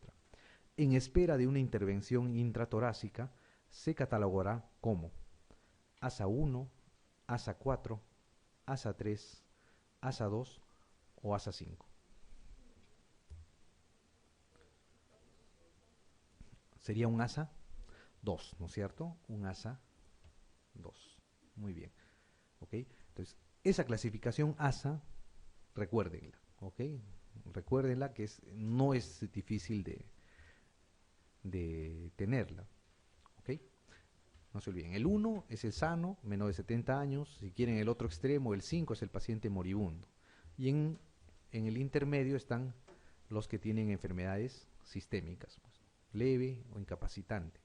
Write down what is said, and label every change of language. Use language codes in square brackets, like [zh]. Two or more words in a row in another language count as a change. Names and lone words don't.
[es] En espera de una intervención intratorácica, se catalogará como ASA 1, ASA 4, ASA 3, ASA 2 o ASA 5. Sería un ASA 2, ¿no es cierto? Un ASA 2. Muy bien. ¿Ok? Entonces, esa clasificación ASA, recuérdenla. ¿Ok? Recuérdenla que no es difícil de tenerla. ¿Ok? No se olviden. El 1 es el sano, menor de 70 años. Si quieren el otro extremo, el 5 es el paciente moribundo. Y en el intermedio están los que tienen enfermedades sistémicas, pues, leve o incapacitante.